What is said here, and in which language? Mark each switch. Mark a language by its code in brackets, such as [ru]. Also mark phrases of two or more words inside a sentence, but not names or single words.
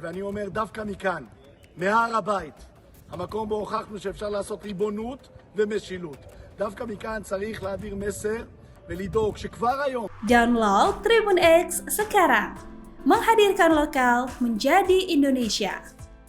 [he] ואני אומר דווקא מכאן, מהר הבית, המקום בו הוכחנו שאפשר לעשות ריבונות ומשילות. דווקא מכאן צריך להעביר מסר ולדאוג שכבר היום... [id] Download Tribun X sekarang, menghadirkan lokal menjadi Indonesia.